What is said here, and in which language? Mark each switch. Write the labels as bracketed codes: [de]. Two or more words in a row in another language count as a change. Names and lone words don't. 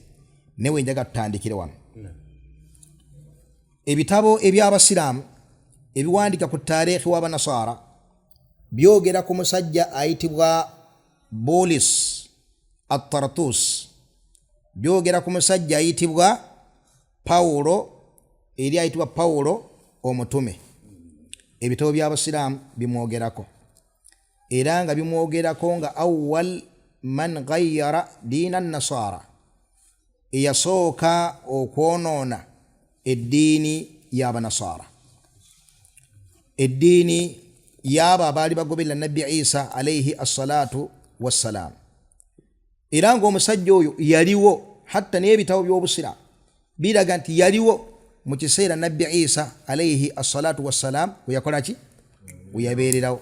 [lg] Newe njaga tutandikire wano. Ebitabo eby'Abasiraamu ebiwandika ku taarikhi w'Abanasara byogera ku musajja ayitibwa Bolis at-Tartus, byogera ku musajja ayitibwa Pawulo eri ayitibwa Pawulo omutume. Ebitabo by'Abasiraamu bimwogerako era nga bimwogerako nga [ar] أول من غير دين النصارى, [lg] eyasooka okwonoona eddiini y'Abanasara, eddiini y'abo abaali bagoberera nabbi Isa [ar] عليه الصلاة والسلام. [lg] Era ng'omusajja oyo yaliwo, hatta n'ebitabo by'Obusiraamu biraga nti yaliwo mu kiseera nabbi Isa [ar] عليه الصلاة والسلام [lg] we yakola ki, we yabeererawo.